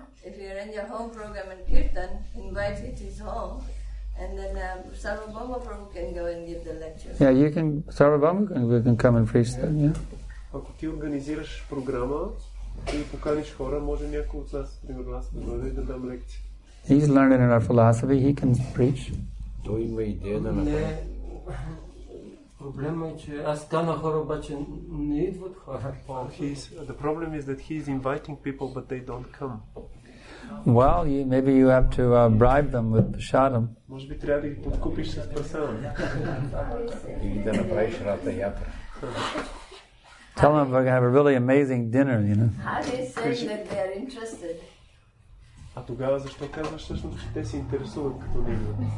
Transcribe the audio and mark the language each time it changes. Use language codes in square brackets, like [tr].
[en] If you're in your home program in Kirtan, invite it to his home, and then Sarvabhauma Prabhu can go and give the lecture. Yeah, you can. Sarvabhauma can come and preach there. Yeah. [bg] Ако ти организираш програма и поканиш хора, може някой от нас, примерно аз, да дойде и да дам лекция. [en] He's learned in our philosophy. He can preach. [bg] Той има идея да направи. Проблема е, че аз каня хора, обаче не идват хора. [en] The problem is that he is inviting people, but they don't come. Well, maybe you have to bribe them with prasadam. [bg] Може би трябва да ги подкупиш с прасадам. Или да направиш рата ятра. [en] Tell them we're going to have a really amazing dinner, you know. How do you say that they are interested? [bg] А тогава защо казваш всъщност, че те се интересуват като не идват?